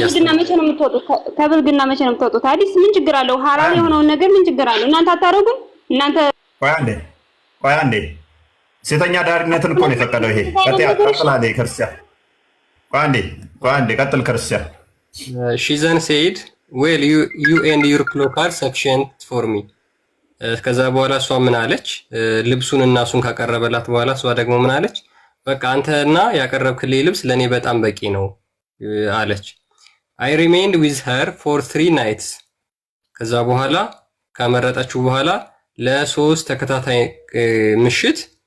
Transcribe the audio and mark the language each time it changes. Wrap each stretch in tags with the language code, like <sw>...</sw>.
<am>ያስተምራል። መቼ ነው የምትወጡት? ከብልግና መቼ ነው የምትወጡት? ሐዲስ ምን ችግር አለው? ሐራም የሆነውን ነገር ምን ችግር አለው? እናንተ አታረጉም? እናንተ ቆይ አንዴ ሴተኛ ዳሪነትን እኮ ነው የፈቀደው ይሄ። ቀጥላ ክርስቲያን ቆይ አንዴ ቀጥል ክርስቲያን።</am> <en>she then said well you and your cloak are sufficient for me።</en> <am>ከዛ በኋላ እሷ ምን አለች? ልብሱን እና እሱን ካቀረበላት በኋላ እሷ ደግሞ ምን አለች? በቃ አንተና ያቀረብክልኝ ልብስ ለኔ በጣም በቂ ነው አለች።</am> <en>I remained with her for 3 nights።</en> <am>ከዛ በኋላ ካመረጠችው በኋላ ለ3 ተከታታይ ምሽት</am>